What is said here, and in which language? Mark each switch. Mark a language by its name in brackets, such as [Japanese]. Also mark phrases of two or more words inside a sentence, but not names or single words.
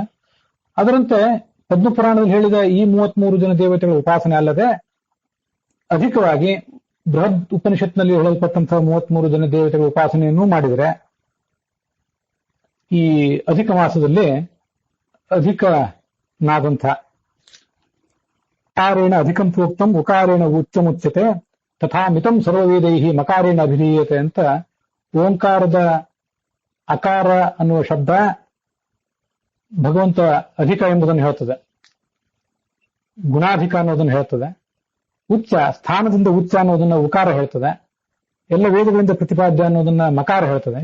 [Kannada] ಅದರಂತೆ ಪದ್ಮಪುರಾಣದಲ್ಲಿ ಹೇಳಿದ ಈ 33 ಜನ ದೇವತೆಗಳ ಉಪಾಸನೆ ಅಲ್ಲದೆ ಅಧಿಕವಾಗಿ ಬೃಹದ್ ಉಪನಿಷತ್ನಲ್ಲಿ ಹೇಳಲ್ಪಟ್ಟಂತಹ 33 ಜನ ದೇವತೆಗಳ ಉಪಾಸನೆಯನ್ನು ಮಾಡಿದರೆ ಈ ಅಧಿಕ ಮಾಸದಲ್ಲಿ ಅಧಿಕನಾದಂಥ [Sanskrit] ಉಕಾರೇಣ ಅಧಿಕಂ ಪ್ರೋಕ್ತಂ ಉಕಾರೇಣ ಉಚ್ಚಮುಚ್ಯತೆ ತಥಾ ಮಿತಂ ಸರ್ವವೇದೈಹಿ ಮಕಾರೇಣ ಅಭಿಧೀಯತೆ [Kannada] ಅಂತ ಓಂಕಾರದ ಅಕಾರ ಅನ್ನುವ ಶಬ್ದ ಭಗವಂತ ಅಧಿಕ ಎಂಬುದನ್ನು ಹೇಳ್ತದೆ, ಗುಣಾಧಿಕ ಅನ್ನೋದನ್ನು ಹೇಳ್ತದೆ. ಉಚ್ಚ ಸ್ಥಾನದಿಂದ ಉಚ್ಚ ಅನ್ನೋದನ್ನ ಉಕಾರ ಹೇಳ್ತದೆ, ಎಲ್ಲ ವೇದಗಳಿಂದ ಪ್ರತಿಪಾದ್ಯ ಅನ್ನೋದನ್ನ ಮಕಾರ ಹೇಳ್ತದೆ.